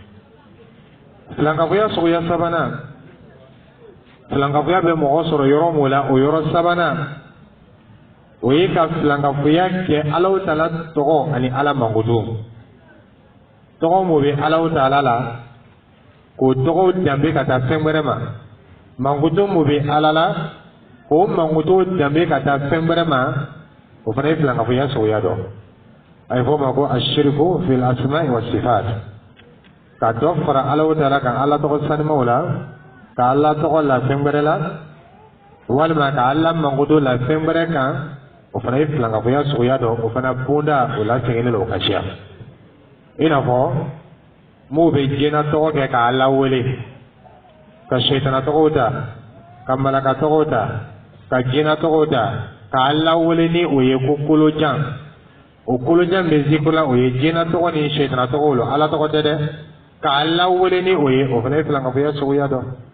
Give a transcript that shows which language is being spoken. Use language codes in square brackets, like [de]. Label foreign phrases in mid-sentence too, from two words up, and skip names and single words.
[bm] filankafoya suguya sabanan filankafoya bɛ mɔgɔ sɔrɔ yɔrɔ min la o yɔrɔ sabanan o ye ka filankafoya kɛ Alahu Taala tɔgɔ ani Ala mankutu tɔgɔ min bɛ Alahu Taala la k'o tɔgɔw danbe ka taa fɛn wɛrɛ ma mankutu min bɛ Ala la k'o mankutu danbe ka taa fɛn wɛrɛ ma o fana ye filankafoya suguya dɔ a ye fɔ o ma ko [ar] الشرك في الأسماء والصفات [bm] ka dɔ fara Alahu Taala kan Ala tɔgɔ sanumaw la ka Ala tɔgɔ la fɛn wɛrɛ la walima ka Ala mankutu la fɛn wɛrɛ kan o fana ye filankafoya suguya dɔ o fana bonda o la sɛgɛnnen don o ka ca i n'a fɔ m'u bɛ jinɛ tɔgɔ kɛ ka Ala wele ka seyitana tɔgɔw ta ka malaka tɔgɔw ta ka jinɛ tɔgɔw ta ka Ala wele ni o ye ko kolojan o kolojan bɛ zikr la o ye jinɛ tɔgɔ ni seyitana tɔgɔw lo Ala tɔgɔ tɛ dɛ ka Ala wele ni o ye o fana ye filankafoya suguya dɔ